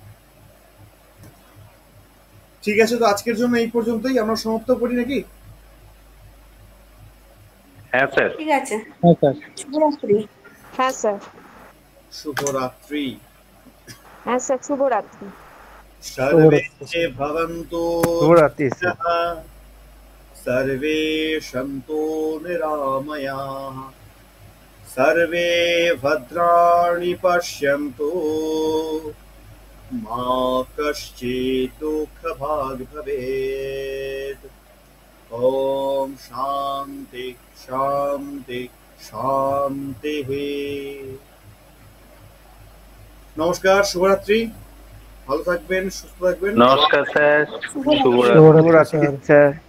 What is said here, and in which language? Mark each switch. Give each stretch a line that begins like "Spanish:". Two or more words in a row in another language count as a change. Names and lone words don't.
Bangla: ঠিক আছে, তো আজকের জন্য এই পর্যন্তই আমরা সমাপ্ত করি নাকি? হ্যাঁ স্যার। ঠিক আছে। হ্যাঁ স্যার। শুভরাত্রি। হ্যাঁ স্যার। শুভরাত্রি। হ্যাঁ স্যার, শুভরাত্রি।
Sanskrit: সর্বে ভবন্তু
Bangla: শুভরাত্রি স্যার।
Sanskrit: सर्वे सन्तु निरामयाः, सर्वे भद्राणि पश्यन्तु, मा कश्चित् दुःखभाग् भवेत्। ॐ शान्ति शान्ति शान्तिः।
Bangla: নমস্কার, শুভরাত্রি। ভালো থাকবেন, সুস্থ থাকবেন। নমস্কার স্যার, শুভরাত্রি স্যার।